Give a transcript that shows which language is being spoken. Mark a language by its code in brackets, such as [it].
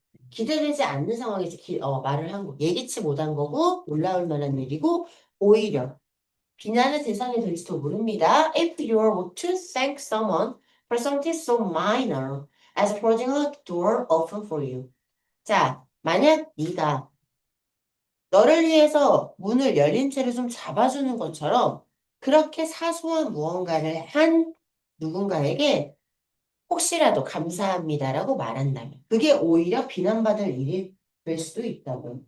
[ko] 기대되지 않는 상황에서 말을 한 거. 예기치 못한 거고, 놀라울 만한 일이고, 오히려 비난의 대상이 될지도 모릅니다. [en] If you were to thank someone for something so minor as holding a door open for you. [ko] 자, 만약 네가 너를 위해서 문을 열린 채로 좀 잡아주는 것처럼 그렇게 사소한 무언가를 한 누군가에게 혹시라도 감사합니다라고 말한다면 그게 오히려 비난받을 일이 될 수도 있다고.